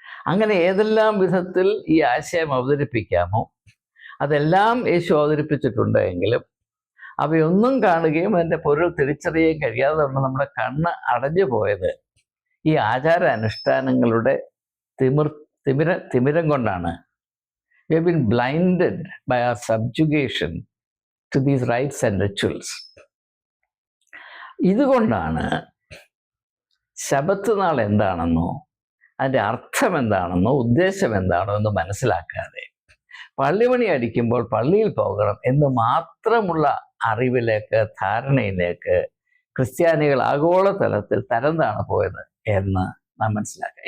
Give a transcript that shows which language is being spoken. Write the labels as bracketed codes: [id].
[ml] അങ്ങനെ ഏതെല്ലാം വിധത്തിൽ ഈ ആശയം അവതരിപ്പിക്കാമോ അതെല്ലാം യേശു അവതരിപ്പിച്ചിട്ടുണ്ട്. എങ്കിലും അവയൊന്നും കാണുകയും അതിൻ്റെ പൊരുൾ തിരിച്ചറിയാൻ കഴിയാതെ നമ്മുടെ കണ്ണ് അടഞ്ഞു പോയത് ഈ ആചാരാനുഷ്ഠാനങ്ങളുടെ തിമിരം കൊണ്ടാണ്. [en] We have been blinded by our subjugation to these rites and rituals. [ml] ഇതുകൊണ്ടാണ് ശബത്ത് നാൾ എന്താണെന്നോ അതിൻ്റെ അർത്ഥം എന്താണെന്നോ ഉദ്ദേശം എന്താണോ എന്ന് മനസ്സിലാക്കാതെ പള്ളിമണി അടിക്കുമ്പോൾ പള്ളിയിൽ പോകണം എന്ന് മാത്രമുള്ള അറിവിലേക്ക്, ധാരണയിലേക്ക് ക്രിസ്ത്യാനികൾ ആഗോളതലത്തിൽ തരംതാണ് പോയത് എന്ന് നാം മനസ്സിലാക്കുക.